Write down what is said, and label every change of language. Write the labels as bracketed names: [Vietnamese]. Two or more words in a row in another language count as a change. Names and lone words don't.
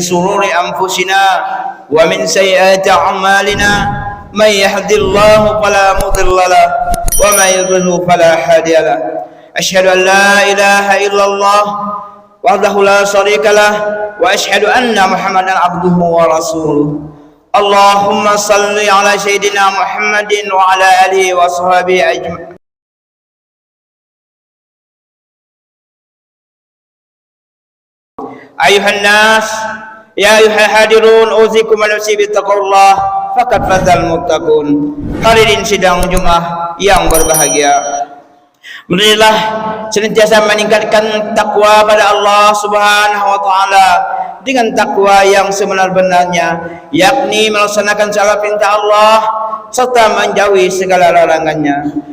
[Arabic] شرور أنفسنا ومن سيئات أعمالنا من يهده الله فلا مضل له ومن يضلل فلا هادي له أشهد أن لا إله إلا الله وحده لا شريك له وأشهد أن محمدا عبده ورسوله. اللهم صل على سيدنا محمد وعلى آله وصحبه أجمعين. أيها الناس يا أيها الحاضرون أوصيكم ونفسي بتقوى الله فقد فاز المتقون. [Indonesian] Hadirin sidang Jumat yang berbahagia, marilah senantiasa meningkatkan takwa pada Allah [Arabic] سبحانه وتعالى [Indonesian] dengan takwa yang sebenar-benarnya, yakni melaksanakan segala perintah Allah serta menjauhi segala larangannya.